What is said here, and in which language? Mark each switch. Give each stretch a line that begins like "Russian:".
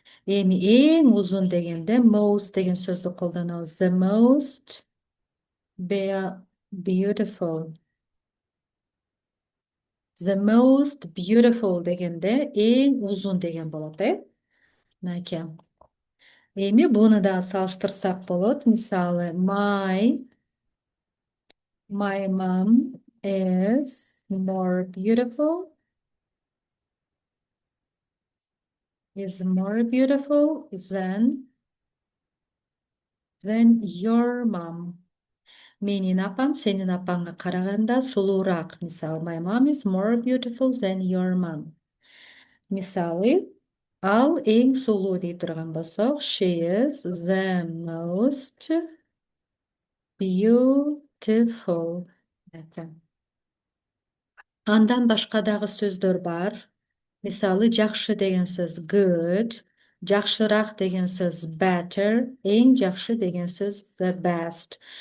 Kyrgyz: Эми эң узун дегенде most деген сөздү колдонобуз.
English: The most beautiful. The most beautiful
Kyrgyz: дегенде эң узун деген болот, Мынакей. Эми буну да салыштырсак болот. Мисалы
English: my mom is more beautiful. Is more beautiful than your mom.
Kyrgyz: Менин апам сенин апаңга караганда сулуураак. Мисалы
English: my mom is more beautiful than your mom.
Kyrgyz: Мисалы ал эң сулуу дей турган болсок,
English: she is the most beautiful.
Kyrgyz: Андан башка дагы сөздөр бар. Мисалы жакшы деген сөз good, жакшыраак деген сөз better, эң жакшы деген сөз the best.